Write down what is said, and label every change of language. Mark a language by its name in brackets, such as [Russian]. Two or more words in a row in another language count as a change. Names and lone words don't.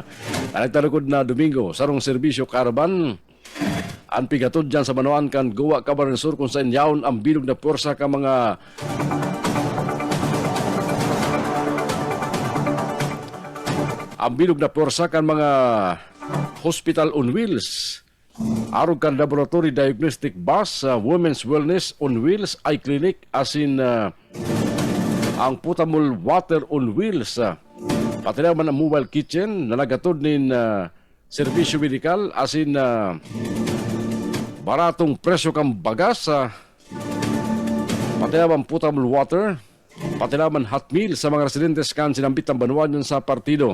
[Bikol] Nagtalagod na Domingo, sarong serbisyo karaban, ang pigatod dyan sa manuan kan Goa Camarines Sur kung saan yaon ang bilog na pwersa ka mga kan mga [English] hospital on wheels. [Bikol] Arog kan [English] laboratory diagnostic bus, women's wellness on wheels, eye clinic, [Bikol] asin ang [English] potable water on wheels. [Bikol] Pati naman ang [English] mobile kitchen [Bikol] na nagatod nin servisyo medikal, asin baratong presyo kang bagas, pati naman [English] potable water, [Bikol] pati naman [English] hot meal [Bikol] sa mga residentes kan sinambit ang Banuan sa partido.